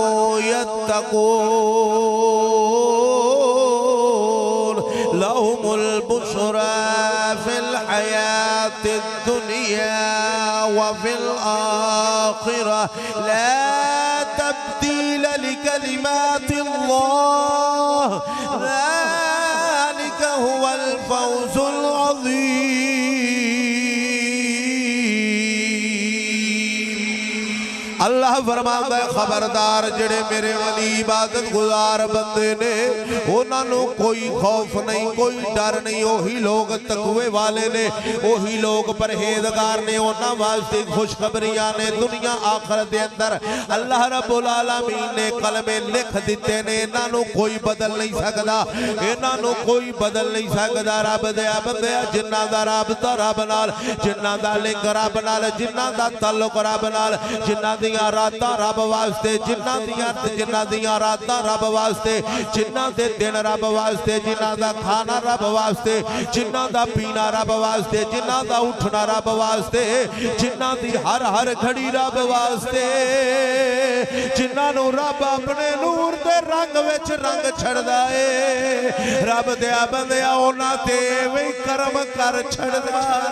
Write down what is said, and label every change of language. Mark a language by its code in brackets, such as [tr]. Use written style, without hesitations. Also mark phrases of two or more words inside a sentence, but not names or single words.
[ar] يتقون لهم البشرى في الحياة الدنيا و في الآخرة لا تبديل لكلمات الله ذلك هو الفوز العظيم. [pa] اللہ فرماندا ہے خبردار جیہڑے میرے ولی عبادت گزار بندے نے اونہاں نے کوئی خوف نہیں کوئی ڈر نہیں اوہی لوک تقوے والے نے اوہی لوک پرہیزگار نے اونہاں نے واسطے خوشخبریاں نے دنیا آخرت دے اندر اللہ رب العالمین نے کلمے لکھ دتے نے اینہاں کوئی بدل نہیں سکتا اینہاں کوئی بدل نہیں سکتا. رب دے بندے جنہاں دا رابطہ رب نال جنہاں دا لنک رب نال جنہاں دا تعلق رب نال جنہاں رات رب واسطے جنہاں دیاں راتاں رب واسطے جنہاں دے دن رب واسطے جنہاں دا کھانا رب واسطے جنہاں دا پینا رب واسطے جنہاں دا اٹھنا رب واسطے جنہاں دی ہر ہر گھڑی رب واسطے جنہاں نوں رب اپنے نور دے رنگ وچ رنگ چھڈدا ہے رب دے بندیا اونہاں تے وے کرم کر چھڈدا